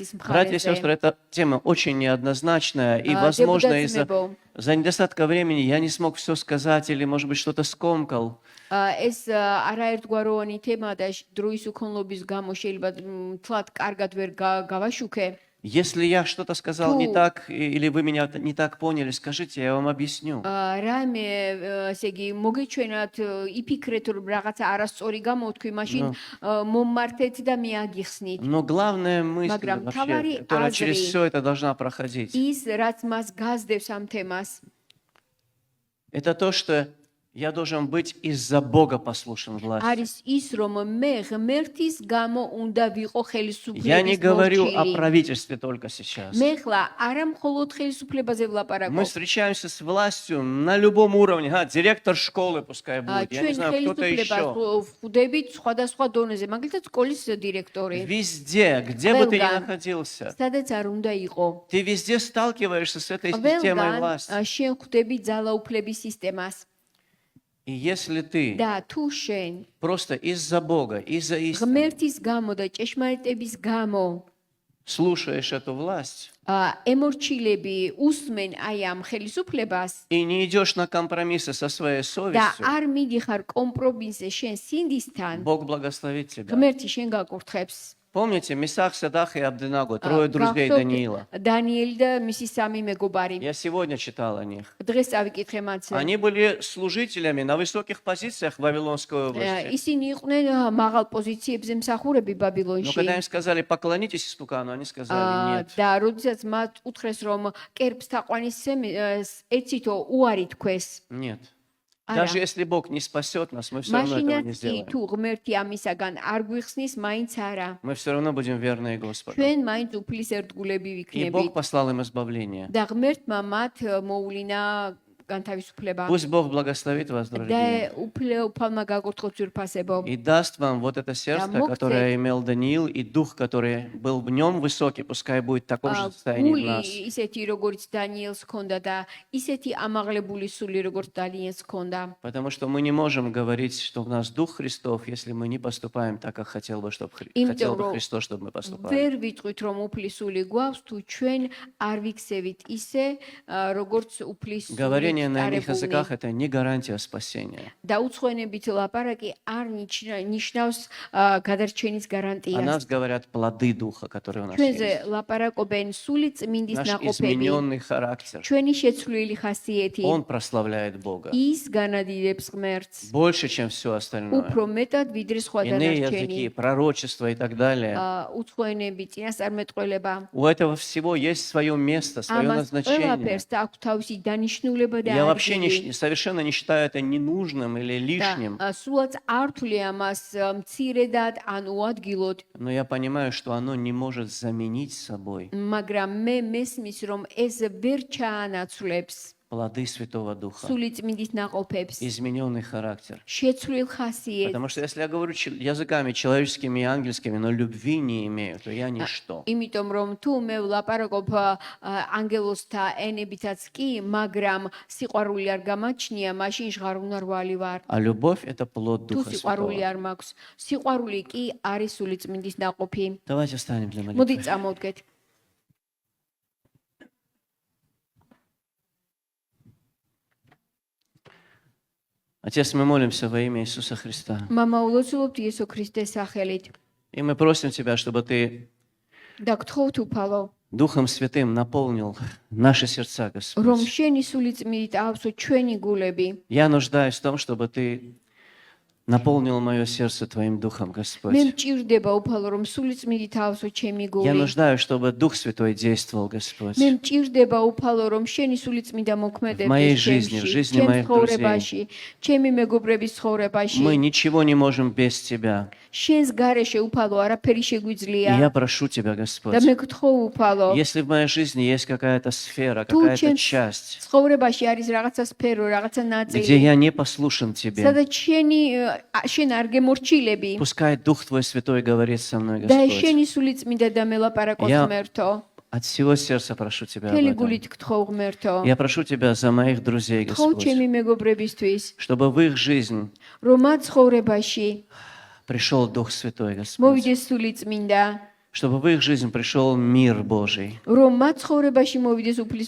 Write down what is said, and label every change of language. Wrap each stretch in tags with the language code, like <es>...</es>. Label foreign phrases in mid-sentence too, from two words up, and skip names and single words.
<ru>Братья и</ru> <ka>მხარეზე.</ka> <ru>сестры, эта тема очень неоднозначная, и, возможно, из-за за недостатка времени я не смог все сказать или, может быть, что-то скомкал.</ru> <ka>ეს არაერთგვაროვანი თემა და დროის უქონლობის გამო შეიძლება თლად კარგად ვერ გავაშუქე.</ka> <ru>Если я что-то сказал не Ту. так, или вы меня не так поняли, скажите, я вам объясню.</ru> <ka>რამე ესე იგი მოგეჩვენათ იფიქრეთ რომ რაღაცა არასწორი გამოვთქვი მაშინ მომმართეთ და მე აგიხსნით.</ka> <ru>Но главная мысль</ru> <ka>Მაგრამ</ka> <ru>вообще,</ru> <ka>თავარი</ka> <ru>которая через</ru> <ka>აზრი-</ka> <ru>все это должна проходить,</ru> <ka>ის რაც მას გასდევს ამ თემას</ka> <ru>это то, что я должен быть из-за Бога послушен власти.</ru> <ka>არის ის რომ მე ღმერთის გამო უნდა ვიყო</ka> <ru>Я не</ru> <ka>ხელისუფლების</ka> <ru>говорю о</ru> <ka>მორჩილი.</ka> <ru>правительстве только сейчас.</ru> <ka>მე ხლა არა მხოლოდ ხელისუფლებაზე</ka> <ru>Мы</ru> <ka>ვლაპარაკობ.</ka> <ru>встречаемся с властью на любом уровне. Директор школы пускай будет. Я не</ru> <ka>ჩვენ</ka> <ru>знаю, кто-то еще.</ru> <ka>ხელისუფლებას ხვდებით სხვადასხვა დონეზე, მაგალითად სკოლის დირექტორი.</ka> <ru>Везде, где бы ты ни</ru> <ka>Ყველგან.</ka> <ru>находился,</ru> <ka>სადაც არ უნდა იყო.</ka> <ru>ты везде сталкиваешься с этой системой</ru> <ka>ყველგან</ka> <ru>власти.</ru> <ka>შენ ხვდები ძალაუფლების სისტემას.</ka> <ru>И если ты</ru> <ka>და თუ შენ</ka> <ru>просто из-за Бога, из-за истины</ru> <ka>ღმერთის გამო და ჭეშმარიტების გამო</ka> <ru>слушаешь эту власть</ru> <ka>ემორჩილები უსმენ აი ამ ხელისუფლებას</ka> <ru>и не идешь на компромиссы со своей</ru> <ka>და</ka> <ru>совестью,</ru> <ka>არ მიდიხარ კომპრომისზე შენ სინდისთან,</ka> <ru>Бог благословит тебя.</ru> <ka>ღმერთი შენ გაკურთხებს.</ka> <ru>Помните, Месах, Садах и Абденаго, трое друзей Даниила.</ru> <ka>დანიელი და მისი სამი მეგობარი.</ka> <ru>Я сегодня читал о них.</ru> <ka>დღეს ავიკითხე მათზე.</ka> <ru>Они были служителями на высоких позициях в Вавилонской области.</ru> <ka>ისინი იყვნენ მაღალ პოზიციებზე მსახურები</ka> <ru>Но</ru> <ka>ბაბილონში.</ka> <ru>когда им сказали, поклонитесь истукану, они сказали, нет.</ru> <ka>და როდესაც მათ უთხრეს რომ კერპს თაყვანისცემ ეცითო უარი თქვეს.</ka> <ru>Нет.</ru> <ka>არა.</ka> <ru>Даже если Бог не спасет нас, мы все равно этого не</ru> <ka>მაშინაც კი</ka> <ru>сделаем.</ru> <ka>თუ ღმერთი ამისაგან არ გვიხსნის, მაინც არა.</ka> <ru>Мы все равно будем верны Господу.</ru> <ka>ჩვენ მაინც უფლის ერთგულები</ka> <ru>И</ru> <ka>ვიქნებით.</ka> <ru>Бог послал им избавление.</ru> <ka>და ღმერთმა მათ მოულინა განთავისუფლება.</ka> <ru>Пусть Бог благословит вас,</ru> <ka>და</ka> <ru>дорогие.</ru> <ka>უფალმა გაკურთხოთ ძვირფასებო.</ka> <ru>И даст вам вот это сердце, Да, Бог которое имел Даниил, и дух, который был в нем высокий, пускай будет в таком же состоянии в</ru> <ka>გული</ka> <ru>нас.</ru> <ka>ისეთი როგორც დანიელს ჰქონდა და ისეთი ამაღლებული სული როგორც დანიელს ჰქონდა.</ka> <ru>Потому что мы не можем говорить, что у нас дух Христов, если мы не поступаем так, как хотел бы</ru> <ka>Იმიტომ რომ</ka> <ru>Христос, чтобы мы поступали.</ru> <ka>ვერ ვიტყვით რომ უფლის სული გვაქვს თუ ჩვენ არ ვიქცევით ისე როგორც უფლის სული</ka> <ru>Говорение на иных</ru> <ka>წარებულნი.</ka> <ru>языках – это не гарантия спасения.</ru> <ka>და უცხოენებით ლაპარაკი არ ნიშნავს გადარჩენის</ka> <ru>О</ru> <ka>გარანტიას.</ka> <ru>нас говорят плоды духа, которые у нас</ru> <ka>ჩვენზე</ka> <ru>есть.</ru> <ka>ლაპარაკობენ სული წმინდის</ka> <ru>Наш</ru> <ka>ნაყოფები,</ka> <ru>измененный характер.</ru> <ka>ჩვენი შეცვლილი ხასიეთი,</ka> <ru>Он прославляет Бога.</ru> <ka>ის განადიდებს ღმერთს.</ka> <ru>Больше, чем все остальное.</ru> <ka>უფრო მეტად ვიდრე სხვა</ka> <ru>Иные</ru> <ka>დანარჩენი.</ka> <ru>языки, пророчества и так далее.</ru> <ka>უცხოენები, წინასწარმეტყველება.</ka> <ru>У этого всего есть свое место, свое</ru> <ka>ამას</ka> <ru>назначение.</ru> <ka>ყველაფერს აქვს თავისი დანიშნულება და</ka> <ru>Я вообще</ru> <ka>ადგილი.</ka> <ru>совершенно не считаю это ненужным или лишним.</ru> <ka>და სულაც არ თვლი ამას მცირედად ან უადგილოდ,</ka> <ru>Но я понимаю, что оно не может заменить собой</ru> <ka>მაგრამ მე მესმის რომ ეს ვერ ჩაანაცვლებს</ka> <ru>плоды Святого Духа,</ru> <ka>სული წმინდის ნაყოფებს,</ka> <ru>измененный характер.</ru> <ka>შეცვლილ ხასიეთს.</ka> <ru>Потому что если я говорю языками человеческими и ангельскими, но любви не имею, то я ничто.</ru> <ka>იმიტომ რომ თუ მე ვლაპარაკობ ანგელოსთა ენებითაც კი, მაგრამ სიყვარული არ გამაჩნია, მაშინ ჟღარუნარვალი ვარ.</ka> <ru>А любовь – это плод</ru> <ka>თუ</ka> <ru>Духа</ru> <ka>სიყვარული</ka> <ru>Святого.</ru> <ka>არ მაქვს, სიყვარული კი არის სული წმინდის ნაყოფი.</ka> <ru>Давайте встанем для</ru> <ka>მოდი</ka> <ru>молитвы.</ru> <ka>წამოვდგეთ.</ka> <ru>Отец, мы молимся во имя Иисуса Христа.</ru> <ka>მამა ულოცულობთ იესო ქრისტეს სახელით.</ka> <ru>И мы просим Тебя, чтобы Ты</ru> <ka>და გთხოვთ უფალო,</ka> <ru>Духом Святым наполнил наши сердца,</ru> <ka>რომ</ka> <ru>Господь.</ru> <ka>შენი სული წმინდით ავსო ჩვენი გულები.</ka> <ru>Я нуждаюсь в том, чтобы Ты наполнил мое сердце Твоим Духом,</ru> <ka>მე</ka> <ru>Господь.</ru> <ka>მჭირდება უფალო, რომ სული წმინდით ავსო ჩემი</ka> <ru>Я</ru> <ka>გული.</ka> <ru>нуждаюсь, чтобы Дух Святой действовал, Господь.</ru> <ka>მე მჭირდება უფალო, რომ შენი სული წმინდა</ka> <ru>В</ru> <ka>მოქმედებდეს</ka> <ru>моей жизни, в жизни моих друзей.</ru> <ka>ცხოვრებაში, ჩემი მეგობრების ცხოვრებაში.</ka> <ru>Мы ничего не можем без Тебя.</ru> <ka>შენს გარეშე უფალო არაფერი</ka> <ru>И</ru> <ka>შეგვიძლია.</ka> <ru>я прошу Тебя,</ru> <ka>და</ka> <ru>Господь,</ru> <ka>მე გთხოვ უფალო,</ka> <ru>если в моей жизни есть какая-то сфера,</ru> <ka>თუ</ka> <ru>какая-то</ru> <ka>ჩემს</ka> <ru>часть,</ru> <ka>ცხოვრებაში არის რაღაცა სფერო, რაღაცა</ka> <ru>где</ru> <ka>ნაწილი,</ka> <ru>я не послушен Тебе,</ru> <ka>სადაც შენ არ გემორჩილები.</ka> <ru>пускай Дух Твой Святой говорит со мной,</ru> <ka>და</ka> <ru>Господь.</ru> <ka>შენი სული წმინდა და მელაპარაკოს</ka> <ru>Я</ru> <ka>ღმერთო.</ka> <ru>От всего сердца прошу Тебя об</ru> <ka>მთელი</ka> <ru>этом.</ru> <ka>გულით გთხოვ ღმერთო.</ka> <ru>Я прошу Тебя за моих друзей,</ru> <ka>გთხოვ</ka> <ru>Господь,</ru> <ka>ჩემი მეგობრებისთვის,</ka> <ru>чтобы в их жизнь</ru> <ka>რომ მათ ცხოვრებაში</ka> <ru>пришел Дух Святой, Господь,</ru> <ka>მოვიდეს სული წმინდა,</ka> <ru>чтобы в их жизнь пришел мир Божий.</ru> <ka>რომ მათ ცხოვრებაში მოვიდეს უფლის</ka>